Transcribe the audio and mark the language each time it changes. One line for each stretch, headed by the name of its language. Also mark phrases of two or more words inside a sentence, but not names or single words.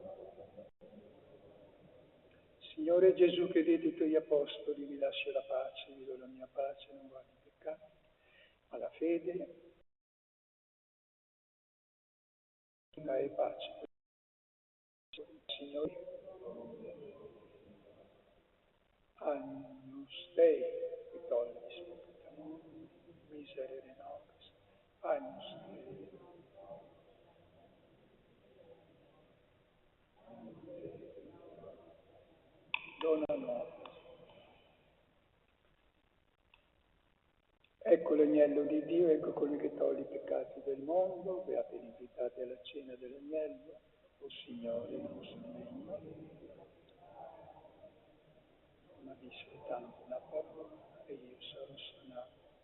Italian: Signore Gesù, che detti ai tuoi apostoli, vi lascio la pace, vi do la mia pace, non guardi i peccati, ma la fede e pace. Signore,
Latin: Agnus Dei,
Italian: che togli spettatore,
Latin: miserere nobis, Agnus Dei. Dona nobis.
Italian: Ecco l'agnello di Dio, ecco colui che toglie i peccati del mondo, beati gli invitati alla cena dell'agnello, o Signore, non sono degno, ma di soltanto una parola e io sarò sanato.